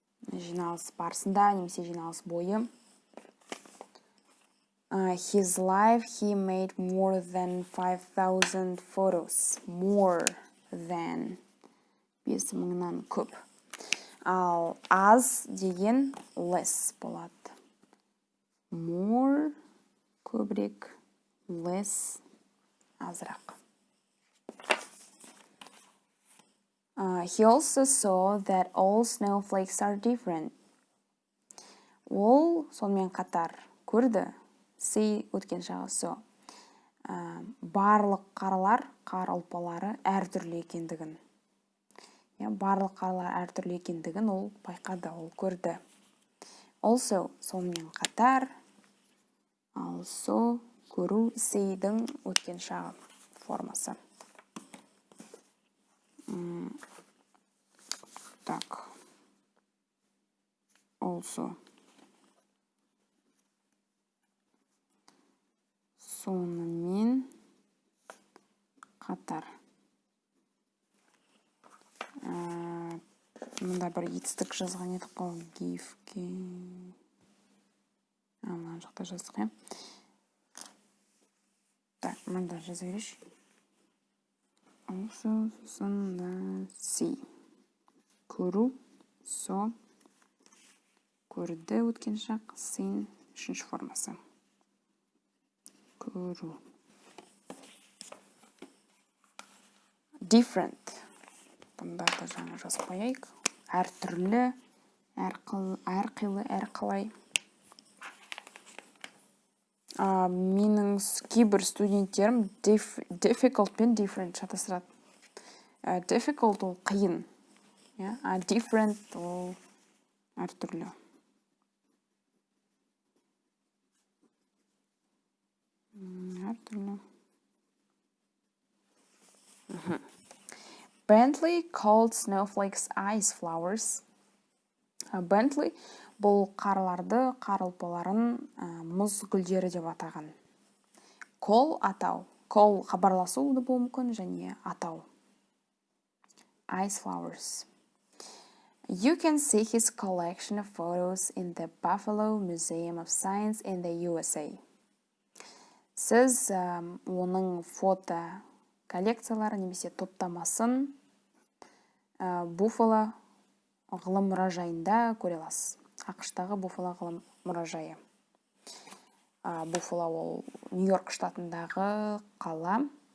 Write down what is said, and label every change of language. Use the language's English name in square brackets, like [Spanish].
[Kazakh] Жиналыс барысында немесе жиналыс бойы. [English] His life, he made more than 5,000 photos. More than [Kazakh] 5000-нан көп. Ал аз деген less болады. More көбірек, less азырақ. [English] He also saw that all snowflakes are different. [Kazakh] Ол сонымен қатар көрді. See өткен жағы so. Барлық қар ұлпалары әртүрлі екендігін. Барлық қарлар әртүрлі екендігін ол байқады, ол көрді. Also сонымен қатар. Also көру see'дің өткен жағы формасы. [Russian] Так. [English] Also. [Kazakh] Сонымен қатар. Мұнда бір етістік жазған едік қой. [English] Give-ке. [Kazakh] Мына жақта жаздық, Так, мұнда жаза береш. [English] Also, сосын see. [Kazakh] Көру, so. Көрді өткен жақ, seen, үшінші формасы. Көру. [English] different. [Kazakh] Бұнда да жаңа жазып қояйық. Әртүрлі, әрқилы, әрқалай. Менің кейбір студенттерім difficult пен different шатастырады. Difficult ол қиын. Different ол әртүрлі. [English] Bentley called snowflakes ice flowers. [Kazakh] Bentley бұл қарларды, қарылпаларын мұз гүлдері деп атаған. Call атау. Call хабарласу да болуы мүмкін және атау. [English] Ice flowers. You can see his collection of photos in the Buffalo Museum of Science in the USA. [Kazakh] Сіз оның фото коллекциялары немесе топтамасын Буффало ғылым мұражайында көре аласыз. ақш-тағы Буффало ғылым мұражайы. Буффало ол Нью-Йорк штатындағы қала.